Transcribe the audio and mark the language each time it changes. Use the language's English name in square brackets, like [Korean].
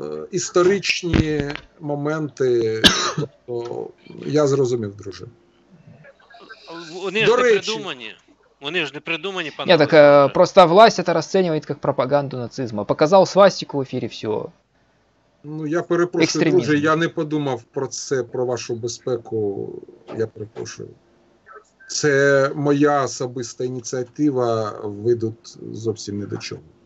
[Ukrainian] Історичні моменти, тобто, я зрозумів, друже. Вони ж не придумані. Вони ж не придумані, пане. [Russian] Нет, так просто власть это расценивает как пропаганду нацизма. Показал свастику в эфире, все. [Ukrainian] Ну, я перепрошую, друже, я не подумав про це, про вашу безпеку, я перепрошую. Це моя особиста ініціатива, ви тут зовсім не до чого.